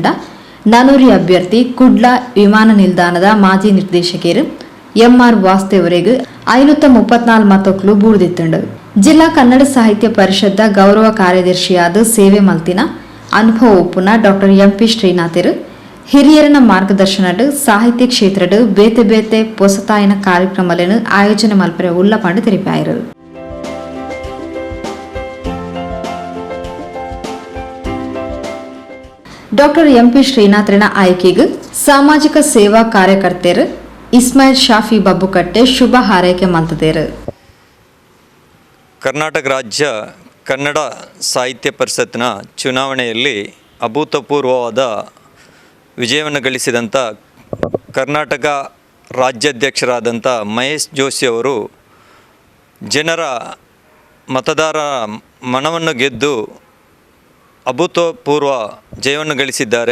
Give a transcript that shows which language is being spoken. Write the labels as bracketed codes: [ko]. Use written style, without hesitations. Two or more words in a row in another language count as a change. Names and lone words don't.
[tcy] ನನೂರಿ ಅಭ್ಯರ್ಥಿ ಕುಡ್ಲ ವಿಮಾನ ನಿಲ್ದಾಣದ ಮಾಜಿ ನಿರ್ದೇಶಕರು ಎಂಆರ್ ವಾಸ್ತೇವರೆಗ್ 534 ಮತಕ್ಲು ಬೂರ್ದಿತ್ತಂಡು. ಜಿಲ್ಲಾ ಕನ್ನಡ ಸಾಹಿತ್ಯ ಪರಿಷತ್ದ ಗೌರವ ಕಾರ್ಯದರ್ಶಿಯಾದ ಸೇವೆ ಮಲ್ತಿನ ಅನುಭವ ಒಪ್ಪುನ ಡಾಕ್ಟರ್ ಎಂಪಿ ಶ್ರೀನಾಥರು ಹಿರಿಯರನ ಮಾರ್ಗದರ್ಶನಡ್ ಸಾಹಿತ್ಯ ಕ್ಷೇತ್ರಡ್ ಬೇತೆ ಬೇತೆ ಪೊಸತಾಯಿನ ಕಾರ್ಯಕ್ರಮಗಳನ್ನು ಆಯೋಜನೆ ಮಲ್ಪರೆ ಉಳ್ಳಪಂಡು ತಿಳಿಪಾಯರು. ಡಾಕ್ಟರ್ ಎಂಪಿ ಶ್ರೀನಾಥ್ರನ ಆಯ್ಕೆಗೆ ಸಾಮಾಜಿಕ ಸೇವಾ ಕಾರ್ಯಕರ್ತರು ಇಸ್ಮಾಯಿಲ್ ಶಾಫಿ ಬಬ್ಬುಕಟ್ಟೆ ಶುಭ ಹಾರೈಕೆ ಮಲ್ತದೇರು. [kn] ಕರ್ನಾಟಕ ರಾಜ್ಯ ಕನ್ನಡ ಸಾಹಿತ್ಯ ಪರಿಷತ್ನ ಚುನಾವಣೆಯಲ್ಲಿ ಅಭೂತಪೂರ್ವವಾದ ವಿಜಯವನ್ನು ಗಳಿಸಿದಂಥ ಕರ್ನಾಟಕ ರಾಜ್ಯಾಧ್ಯಕ್ಷರಾದಂಥ ಮಹೇಶ್ ಜೋಶಿ ಅವರು ಜನರ ಮತದಾರರ ಮನವನ್ನು ಗೆದ್ದು ಅಭೂತಪೂರ್ವ ಜಯವನ್ನು ಗಳಿಸಿದ್ದಾರೆ.